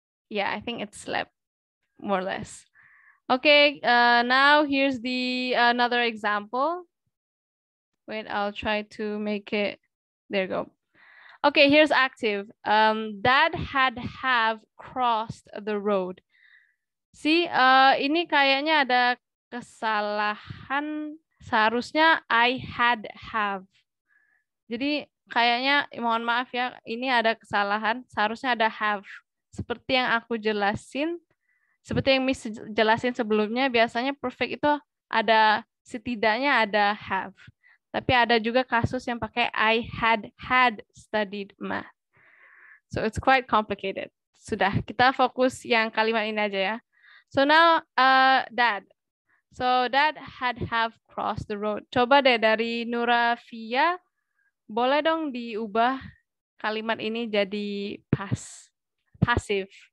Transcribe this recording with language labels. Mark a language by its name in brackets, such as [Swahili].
[English] Yeah, I think it's slept, more or less. Okay, now here's the another example. Wait, I'll try to make it. There you go. Okay, here's active. Dad had have crossed the road. [Indonesian] See, ini kayaknya ada kesalahan. Seharusnya [English] I had have. [Indonesian] Jadi kayaknya, mohon maaf ya, ini ada kesalahan. Seharusnya ada have. Seperti yang aku jelasin, seperti yang Miss jelasin sebelumnya, biasanya perfect itu ada, setidaknya ada have. Tapi ada juga kasus yang pakai [English] I had studied math. So it's quite complicated. [Indonesian] Sudah, kita fokus yang kalimat ini aja ya. [English] So now, dad. So dad had have crossed the road. [Indonesian] Coba deh dari Nurafia, boleh dong diubah kalimat ini jadi passive.